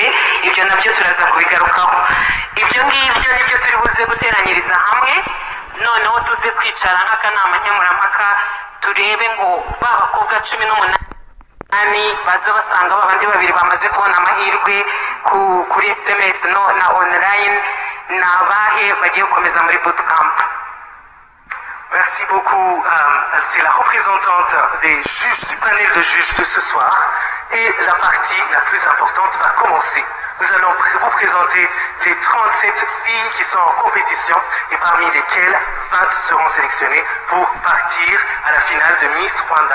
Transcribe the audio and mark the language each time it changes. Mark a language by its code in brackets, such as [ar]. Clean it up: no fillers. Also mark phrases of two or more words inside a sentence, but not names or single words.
[rw] Ibyo nabyo turaza kubigarukaho. Ibyo ngibyo nibyo turi buze guteranyiriza hamwe noneho tuze kwicara nk'akanama nkemurampaka turebe ngo ba bakobwa 18 baza basanga babandi 2 bamaze kubona amahirwe kuri SMS na online n'abahe bagiye gukomeza muri bootcamp. [fr] Merci beaucoup. C'est la représentante des juges, du panel de juges de ce soir. Et la partie la plus importante va commencer. Nous allons vous présenter les 37 filles qui sont en compétition et parmi lesquelles 20 seront sélectionnées pour partir à la finale de Miss Rwanda.